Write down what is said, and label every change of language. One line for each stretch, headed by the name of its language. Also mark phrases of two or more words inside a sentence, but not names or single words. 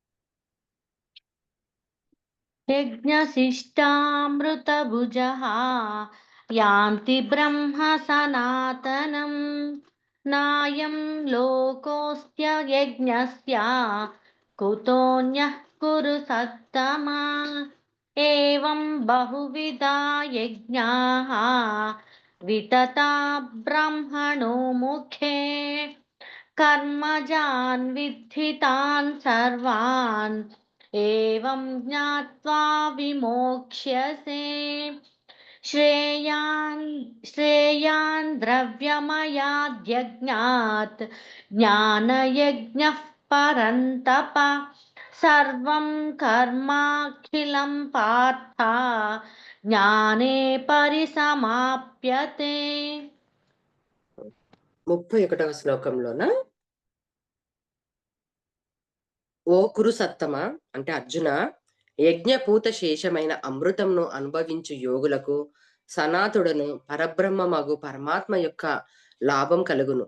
Sanskrit: యజ్ఞశిష్టామృతభుజः యాంతి బ్రహ్మ సనాతనం నాయం లోకోస్త్య యజ్ఞస్య కుతోన్యః కురు సత్తమా ఏవం బహువిధా యజ్ఞాః వితతా బ్రహ్మణో ముఖే कर्मजान् विद्धि तान् सर्वान् एवं ज्ञात्वा विमोक्ष्यसे श्रेयान् द्रव्यमयाद्यज्ञात् ज्ञानयज्ञः परन्तप सर्वं कर्माखिलं पार्थ ज्ञाने परिसमाप्यते
Telugu: 31వ శ్లోకంలోన ఓ
Sanskrit: కురు సత్తమా
Telugu: అంటే అర్జున, యజ్ఞపూత శేషమైన అమృతంను అనుభవించు యోగులకు సనాతుడను పరబ్రహ్మమగు పరమాత్మ యొక్క లాభం కలుగును.